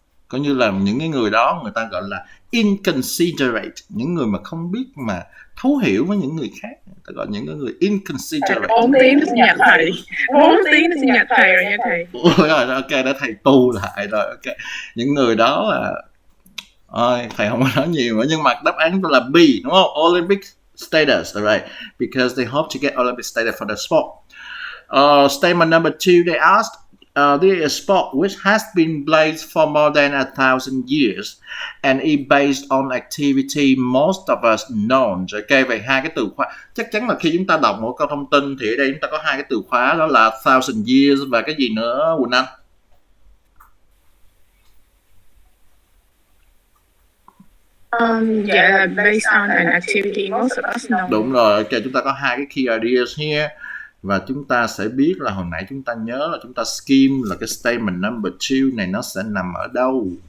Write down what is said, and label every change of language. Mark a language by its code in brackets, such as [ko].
[vi] Coi như là những cái người đó người ta gọi là inconsiderate, những người mà không biết mà thấu hiểu với những người khác, người ta gọi những người inconsiderate. 4 tiếng sinh nhật thầy, 4 tiếng sinh nhật thầy rồi nha thầy. Ôi rồi, ok, đã thầy tu lại rồi, ok. Những người đó là thầy không có nói nhiều nữa, nhưng mà đáp án là B, đúng không? [en] Olympic status, right? Because they hope to get Olympic status for the sport. Statement number 2, they asked, this is a sport which has been played for more than 1,000 years and is based on activity most of us know. [vi] Ok, vậy hai cái từ khóa chắc chắn là khi chúng ta đọc một câu thông tin thì ở đây chúng ta có hai cái từ khóa, đó là 1,000 years và cái gì nữa Quỳnh Anh? Dạ là [en] based on an activity most of us know. [vi] Đúng rồi, ok, chúng ta có hai cái [en] key ideas here. [vi] Và chúng ta sẽ biết là hồi nãy chúng ta nhớ là chúng ta skim là cái statement number 2 này nó sẽ nằm ở đâu.